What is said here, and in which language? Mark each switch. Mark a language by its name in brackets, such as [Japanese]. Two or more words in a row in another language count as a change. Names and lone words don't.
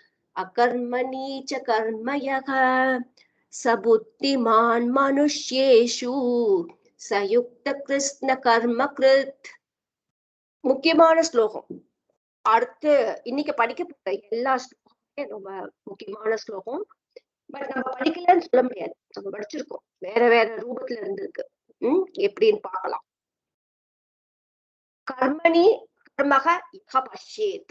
[Sanskrit] अकर्मणि च कर्म यः स बुद्धिमान् मनुष्येषु सयुक्त कृष्ण कर्म कृत्. [Tamil] முக்கியமான ஸ்லோகம். அடுத்து இன்னைக்கு படிக்க போற எல்லா ஸ்லோகமுமே ரொம்ப முக்கியமான ஸ்லோகம். பட் நம்ம படிக்கலன்னு சொல்ல முடியாது, நம்ம படிச்சிருக்கோம், வேற வேற ரூபத்துல இருந்திருக்கு. எப்படின்னு பார்க்கலாம். [Sanskrit] कर्मणि कर्मक इह पश्येत्.